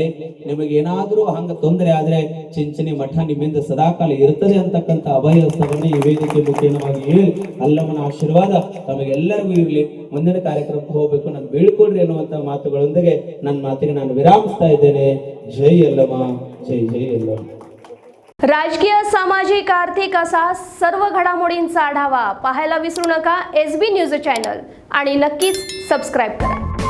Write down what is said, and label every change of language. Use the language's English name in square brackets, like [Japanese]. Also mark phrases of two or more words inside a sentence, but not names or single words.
[Kannada] ನಿಮಗೆ ಏನಾದರೂ ಹಂಗ ತೊಂದರೆ ಆದ್ರೆ ಚಿಂಚಣಿ ಮಠ ನಿಮ್ಮಿಂದ ಸದಾಕಾಲ ಇರ್ತದೆ ಅಂತಕ್ಕಂಥ ಅಭಯಸ್ತವನ್ನು ಈ ವೇದಿಕೆ ಮುಖೇನವಾಗಿ ಹೇಳಿ ಅಲ್ಲಮ್ಮನ ಆಶೀರ್ವಾದ ತಮಗೆಲ್ಲರಿಗೂ ಇರಲಿ. ಮುಂದಿನ ಕಾರ್ಯಕ್ರಮಕ್ಕೆ ಹೋಗ್ಬೇಕು, ನಾನು ಬೀಳ್ಕೊಡ್ರಿ ಅನ್ನುವಂಥ ಮಾತುಗಳೊಂದಿಗೆ ನನ್ನ ಮಾತಿಗೆ ನಾನು ವಿರಾಮಿಸ್ತಾ ಇದ್ದೇನೆ. ಜೈ ಅಲ್ಲಮ್ಮ, ಜೈ ಜೈ ಅಲ್ಲಮ್ಮ. [Marathi] राजकीय, सामाजिक, आर्थिक असा सर्व घडामोडींचा आढावा पाहायला विसरू नका SB न्यूज चॅनल आणि नक्कीच सबस्क्राईब करा.